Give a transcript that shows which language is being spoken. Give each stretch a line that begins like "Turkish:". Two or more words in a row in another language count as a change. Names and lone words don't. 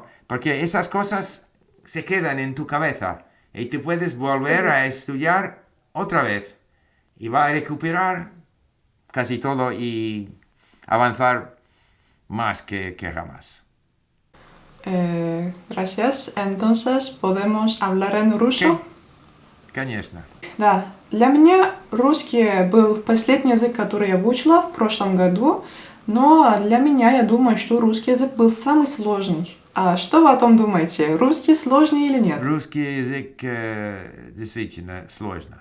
Spanish: Porque esas cosas se quedan en tu cabeza y tú puedes volver Ujú. a estudiar otra vez y va a recuperar casi todo y avanzar más que jamás. Gracias. Entonces, ¿podemos hablar en ruso?
Russian: Окей, конечно. Да, для меня русский был последний язык, который я выучила в прошлом году, но для меня, я думаю, что русский язык был самый сложный. А что вы о том думаете? Русский сложный или нет? Русский язык действительно сложно.